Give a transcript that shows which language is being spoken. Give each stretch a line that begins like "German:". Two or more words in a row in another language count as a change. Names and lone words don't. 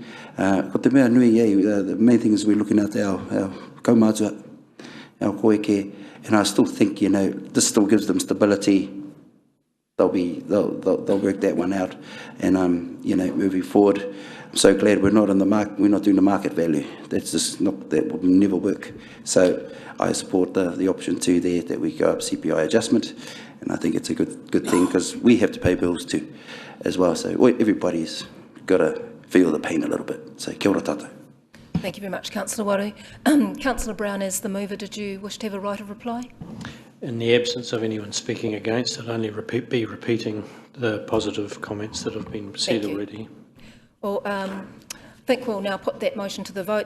English: The main thing is we're looking at our kaumātua, our koike, and I still think, you know, this still gives them stability they'll work that one out, and you know, moving forward, I'm so glad we're not in the market. We're not doing the market value. That's just not, that will never work. So I support the option 2 there, that we go up CPI adjustment, and I think it's a good thing, because we have to pay bills too, as well. So everybody's got to feel the pain a little bit.
Māori: So kia ora tātou.
English: Thank you very much, Councillor Waru. Councillor Brown, as the mover, did you wish to have a right of reply? In the absence of anyone speaking against, I'll only be repeating the positive comments that have been said already. Well, I think we'll now put that motion to the vote.